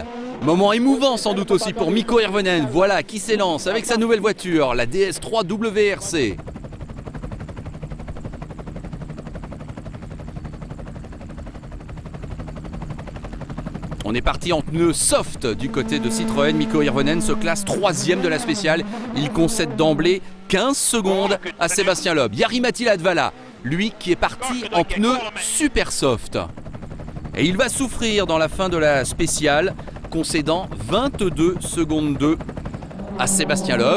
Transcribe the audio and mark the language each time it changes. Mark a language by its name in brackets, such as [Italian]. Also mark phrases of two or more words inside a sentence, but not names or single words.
[French] Moment émouvant sans doute aussi pour Mikko Hirvonen, voilà qui s'élance avec sa nouvelle voiture, la DS3 WRC. On est parti en pneus soft du côté de Citroën. Mikko Hirvonen se classe 3e de la spéciale. Il concède d'emblée 15 secondes à Sébastien Loeb. Jari-Matti Latvala, lui qui est parti en pneus super soft. Et il va souffrir dans la fin de la spéciale, concédant 22 secondes 2 à Sébastien Loeb.